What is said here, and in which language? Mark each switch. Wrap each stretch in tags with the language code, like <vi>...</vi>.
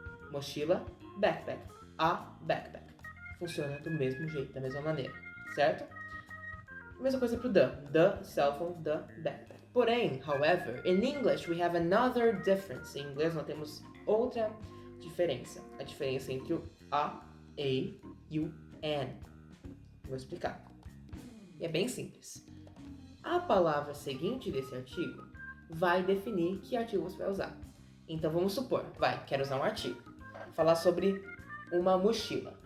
<pt>Mochila, backpack, a backpack. Funciona do mesmo jeito, da mesma maneira, certo? Mesma coisa pro the cell phone, the backpack. Porém, however,</pt> <en>in English we have another difference.</en> <pt>Em inglês nós temos outra diferença. A diferença entre o a e o an. Vou explicar. É bem simples. A palavra seguinte desse artigo vai definir que artigo você vai usar. Então vamos supor, quero usar um artigo. Falar sobre uma mochila.</pt>